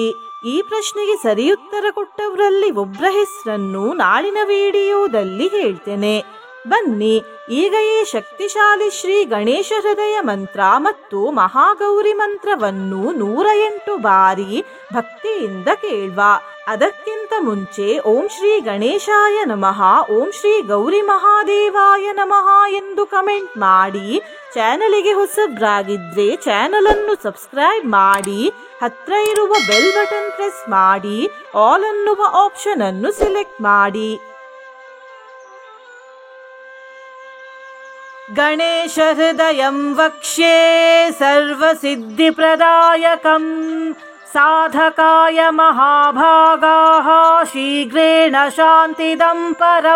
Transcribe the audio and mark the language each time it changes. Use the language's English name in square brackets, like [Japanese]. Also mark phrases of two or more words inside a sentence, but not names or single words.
[Kannada] ಈ ಪ್ರಶ್ನೆಗೆ ಸರಿ ಉತ್ತರ ಕೊಟ್ಟವರಲ್ಲಿ ಒಬ್ಬರ ಹೆಸರನ್ನು ನಾಳಿನ ವಿಡಿಯೋದಲ್ಲಿ ಹೇಳ್ತೇನೆ. ಬನ್ನಿ ಈಗ ಈ ಶಕ್ತಿಶಾಲಿ ಶ್ರೀ ಗಣೇಶ ಹೃದಯ ಮಂತ್ರ ಮತ್ತು ಮಹಾಗೌರಿ ಮಂತ್ರವನ್ನು 108 ಬಾರಿ ಭಕ್ತಿಯಿಂದ ಕೇಳುವ. ಅದಕ್ಕಿಂತ ಮುಂಚೆ [Sanskrit] ಓಂ ಶ್ರೀ ಗಣೇಶಾಯ ನಮಃ, ಓಂ ಶ್ರೀ ಗೌರಿ ಮಹಾದೇವಾಯ ನಮಃ [Kannada] ಎಂದು ಕಮೆಂಟ್ ಮಾಡಿ. ಚಾನಲಿಗೆ ಹೊಸಬ್ರಾಗಿದ್ರೆ ಚಾನಲ್ ಅನ್ನು ಸಬ್ಸ್ಕ್ರೈಬ್ ಮಾಡಿ, ಹತ್ರ ಇರುವ [English] bell button [Kannada] ಪ್ರೆಸ್ ಮಾಡಿ, ಆಲ್ ಅನ್ನುವ ಆಪ್ಷನ್ ಅನ್ನು ಸೆಲೆಕ್ಟ್ ಮಾಡಿ. [Sanskrit] ಗಣೇಶ ಹೃದಯಂ ವಕ್ಷ್ಯೆ ಸರ್ವಸಿದ್ಧಿಪ್ರದಾಯಕಂ ಸಾಧಕಾಯ ಮಹಾಭಾಗಾಃ ಶೀಘ್ರೇಣ ಶಾಂತಿದಂ ಪರಂ.